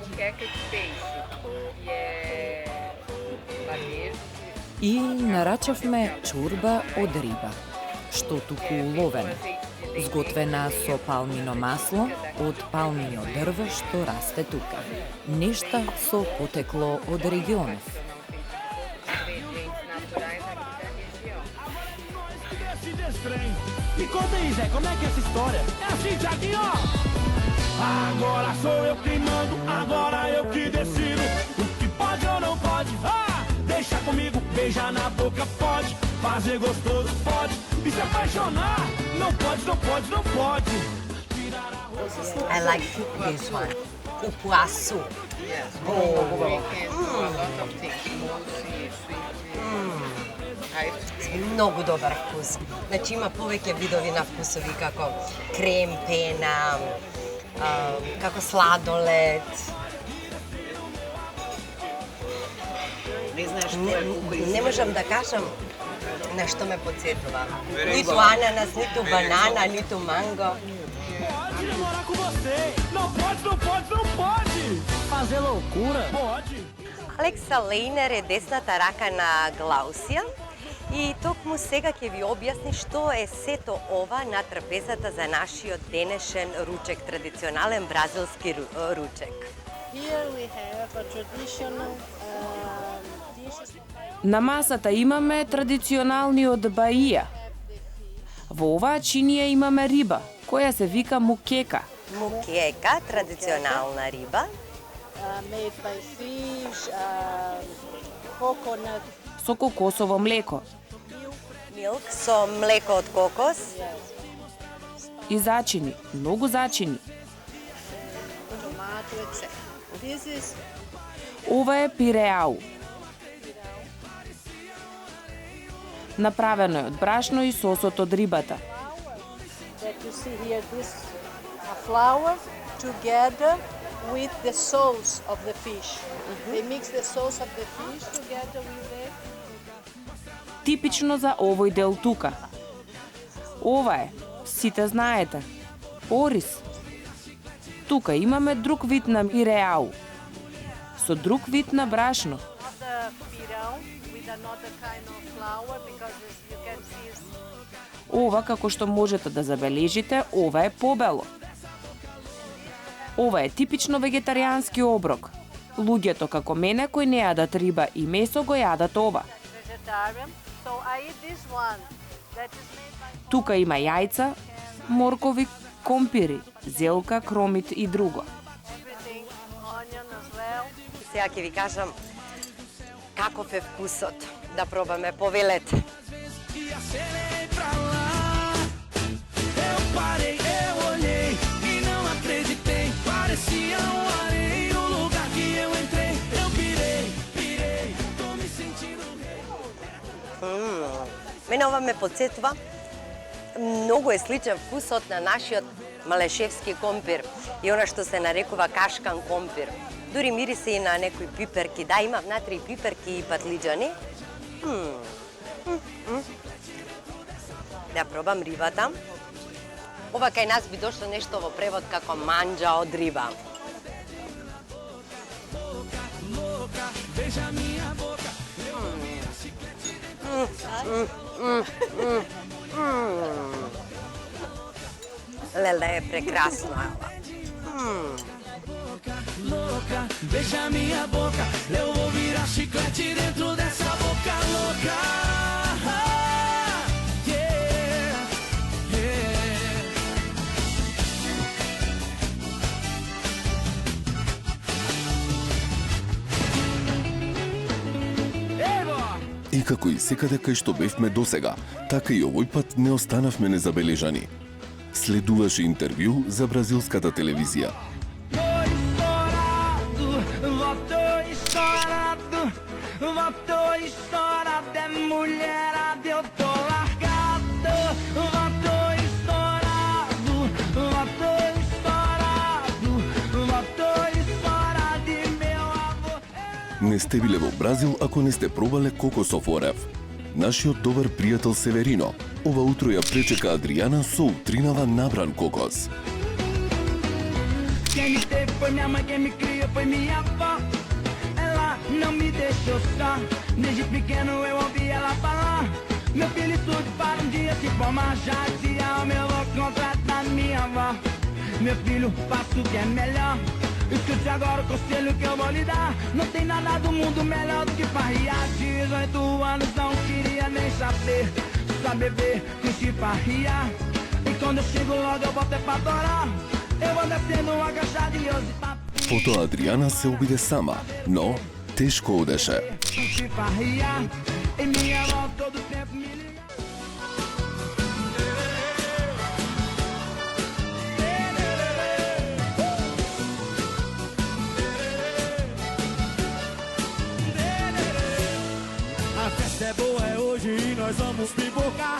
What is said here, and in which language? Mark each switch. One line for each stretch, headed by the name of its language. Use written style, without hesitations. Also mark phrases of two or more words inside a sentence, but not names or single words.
Macedonian: И нарачавме чорба од риба, што туку уловена, сготвена со палмино масло од палмино дрво што расте тука. Нешта со потекло од регионов.
Portuguese: Me conta aí, Zé, como é que é essa história? É assim, Thiaguinho, ó! Agora sou eu quem mando, agora eu que decido o que pode ou não pode. Ah, deixa comigo, beijar na boca pode, fazer gostoso pode, e se apaixonar não pode, não pode, não pode.
English: I like this one. Cupuaçu.
Macedonian: Многу добар вкус. Значи има повеќе видови на вкусови како крем, пена, како сладолед. Не можам да кажам на што ме подсетува. Ниту ананас, ниту банана, ниту манго.
Portuguese: Pode namorar com você, não pode, não pode, não pode. Fazer loucura? Pode.
Macedonian: Алекса Лейнер е десната рака на Глаусија и токму сега ќе ви објасни што е сето ова на трапезата за нашиот денешен ручек, традиционален бразилски ручек.
English: Here we have a traditional dishes.
Macedonian: На масата имаме традиционалниот баија. Во оваа чинија имаме риба, која се вика мукека. Мукека, традиционална риба.
English: Made by fish, coconut.
Macedonian: Со кокосово млеко. Милк со млеко од кокос. И зачини, многу зачини.
English: Tomato, etc. This is
Macedonian: Ова е пиреау. Направено е од брашно и сосот од рибата.
English: that you see here. This flour together with the sauce of the fish. They mix the sauce of the fish together with the
Macedonian: Типично за овој дел тука. Ова е, сите знаете, ориз. Тука имаме друг вид на пиреау, со друг вид на брашно.
English: other pirão with another kind of flour because as you can see is
Macedonian: Ова, како што можете да забележите, ова е побело. Ова е типично вегетаријански оброк. Луѓето како мене кои не јадат риба и месо го јадат ова.
English: vegetarian. So I eat this one that is made by
Macedonian: Тука има јајца, моркови, компири, зелка, кромит и друго.
English: everything, onion as well.
Macedonian: Сега ќе ви кажам каков е вкусот. Да пробаме, повелете.
Portuguese: E acelei pra lá. Eu parei, eu olhei e não acreditei. Parecia areia o lugar que eu entrei. Eu pirei, tô me sentindo rei.
Macedonian: Мене ова ме подсетува, многу е сличен вкусот на нашиот малешевски компир и она што се нарекува кашкан компир. Дури мирисе и на некои пиперки. Да, има внатре и пиперки и патлиџани. Да пробам рибата. Ова кај нас би дошло нешто во превод како манџа од риба.
Portuguese: Beija minha boca.
Macedonian: Леле, е прекрасно ова.
Portuguese: Louca, beija minha boca. Eu vou virar chiclete dentro dessa boca louca.
English: Yeah, yeah.
Macedonian: И И како и секаде кај што бевме досега, така и овој пат не останавме незабележани. Следуваше интервју за бразилската телевизија.
Portuguese: Voltou estourado, é mulherada, eu tô largado. Voltou estourado, voltou estourado, voltou estourado e meu avô.
Macedonian: Не сте биле во Бразил ако не сте пробале кокосов орев. Нашиот добар пријател Северино ова утро ја пречека Адриана со утринава набран кокос.
Portuguese: Quem me teve foi minha mãe, quem me criou foi minha avó. Ela não me deixou só. Desde pequeno eu ouvi ela falar: meu filho estude para um dia se formar. Já esse ano eu vou contratar minha avó. Meu filho, faça o que é melhor. Escute agora o conselho que eu vou lhe dar. Não tem nada do mundo melhor do que farriar. 18 anos não queria nem saber. Só beber, curtir, farriar. E quando eu chego logo eu volto pra adorar. Eu vou descendo agachadinhos e papo.
Macedonian: Потоа Адриана се обиде сама, но тешко одеше.
Portuguese: Curtir, farriar. E minha avó todo tempo me liga. A festa é boa, é hoje e nós vamos pipocar.